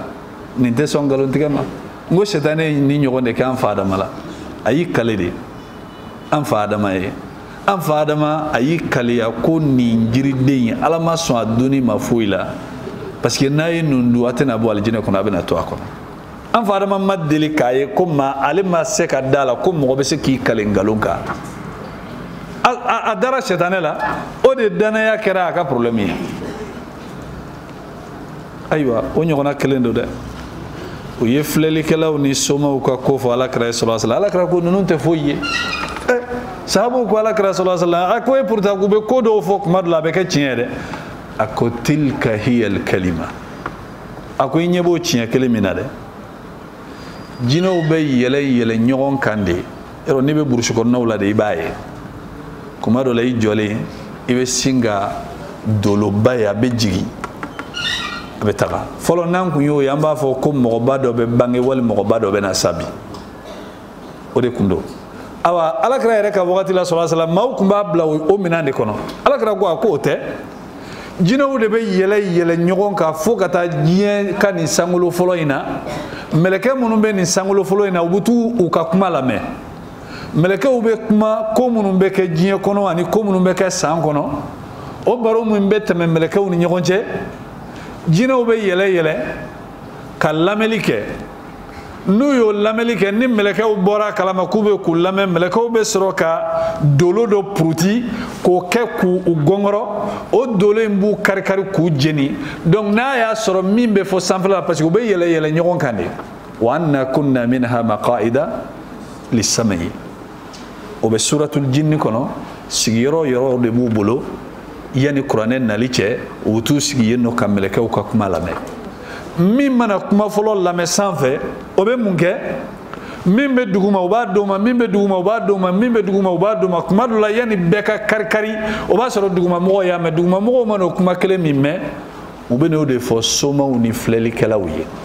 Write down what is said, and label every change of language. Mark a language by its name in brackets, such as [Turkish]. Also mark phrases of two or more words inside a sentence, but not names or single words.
[Bambara] nin tɛ sɔn nkalontigɛ ma n ko sɛtanɛ ye nin ɲɔgɔn de kɛ an fa Adama la a y'i kale de an fa Adama ye an fa Adama a y'i kaleya ko nin jiriden ye Ala ma sɔn a donni ma foyi la [French] parce que [Bambara] n'a ye nin dun a tɛna bɔ alijinɛ kɔnɔ a bɛna to a kɔnɔ an fa Adama ma deli k'a ye ko ale ma se ka da la ko mɔgɔ bɛ se k'i kale nkalon kan a dara sɛtanɛ la o de danaya kɛra a ka problème ye ayiwa o ɲɔgɔnna kelen don dɛ u ye filɛlikɛlaw ni somaw ka ko fɔ alakira [Arabic] صلى الله عليه وسلم [Bambara] alakira ko ninnu tɛ foyi ye sahabaw ko alakira [Arabic] صلى الله عليه وسلم [Bambara] a ko pourtant k'u bɛ ko dɔw fɔ kuma dɔ la a bɛ kɛ tiɲɛ dɛ a ko [Arabic] تلك هي الكلمة [Bambara] a ko i ɲɛ b'o tiɲɛ kelen min na dɛ jinɛw bɛ yɛlɛ yɛlɛ ɲɔgɔn kan de yɔrɔ n'i bɛ burusi kɔnɔnaw la de i b'a ye kuma dɔ la i jɔlen i bɛ sin ka doloba ye a bɛ jigin a bɛ taga fɔlɔ n'an kun y'o ye an b'a fɔ ko mɔgɔba dɔ bɛ bange wali mɔgɔba dɔ bɛ na sa bi o de kun don awa alakira yɛrɛ ka wagati la [Arabic] صلى الله عليه وسلم [Bambara] maaw kun b'a bila o minɛn de kɔnɔ alakira ko a ko o tɛ jinɛw de bɛ yɛlɛ yɛlɛ ɲɔgɔn kan fo ka taa diɲɛ ka nin sankolo fɔlɔ in na mɛlɛkɛ minnu bɛ nin sankolo fɔlɔ in na u bɛ t'u ka kuma lamɛn melekɛw bɛ kuma ko minnu bɛ kɛ diɲɛ kɔnɔ ani ko minnu bɛ kɛ san kɔnɔ o baro min bɛ tɛmɛ melekɛw ni ɲɔgɔn cɛ jinɛw bɛ yɛlɛ yɛlɛ ka lamɛnli kɛ n'u y'o lamɛnli kɛ ni melekɛw bɔra kalama k'u bɛ k'u lamɛn melekɛw bɛ sɔrɔ ka dolo dɔ puruti k'o kɛ k'u gɔngɔrɔ o dolo in b'u kari kari k'u jeni donc n'a y'a sɔrɔ min bɛ fɔ sanfɛla la [French] parce que [Bambara] u bɛ yɛlɛ yɛlɛ ɲɔgɔn kan de [Arabic] وأنا كنا منها مقاعد للسمع [Bambara] o bɛ suratul jinni kɔnɔ sigiyɔrɔ yɔrɔ de b'u bolo yanni kuranɛ nali cɛ u bɛ t'u sigi yen nɔ ka melekɛw ka kuma lamɛn min mana kuma fɔlɔ lamɛn sanfɛ o bɛ mun kɛ min bɛ duguma u b'a d'o ma min bɛ duguma u b'a d'o ma min bɛ duguma u b'a d'o ma kuma dɔ la yanni bɛɛ ka kari-kari o b'a sɔrɔ dugumamɔgɔw y'a mɛn dugumamɔgɔw mana o kuma kelen min mɛn u bɛ n'o de fɔ somaw ni filɛlikɛlaw ye